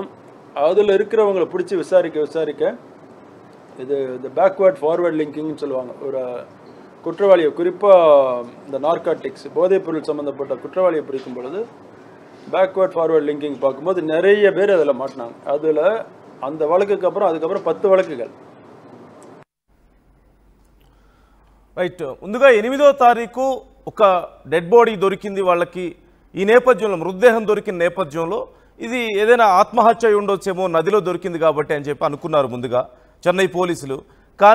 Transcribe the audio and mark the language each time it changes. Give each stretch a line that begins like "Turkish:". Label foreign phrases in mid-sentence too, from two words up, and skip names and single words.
Tamil: அதில் இருக்கிறவங்களை பிடிச்சி விசாரிக்க இது இந்த
English: backward forward linkingனு
Tamil: சொல்லுவாங்க. ஒரு குற்றவாளியை, குறிப்பாக இந்த நார்காட்டிக்ஸ் போதைப்பொருள் சம்மந்தப்பட்ட குற்றவாளியை பிடிக்கும் பொழுது
English: backward forward linking
Tamil: பார்க்கும்போது நிறைய பேர் அதில் மாட்டினாங்க. அதில் அந்த வழக்குக்கு அப்புறம் அதுக்கப்புறம் 10 வழக்குகள்.
Telugu: రైట్, ముందుగా 8వ తారీఖు ఒక
English: dead body
Telugu: దొరికింది వాళ్ళకి. ఈ నేపథ్యంలో మృతదేహం దొరికిన నేపథ్యంలో ఇది ఏదైనా ఆత్మహత్య ఉండొచ్చేమో, నదిలో దొరికింది కాబట్టి అని చెప్పి అనుకున్నారు ముందుగా చెన్నై పోలీసులు.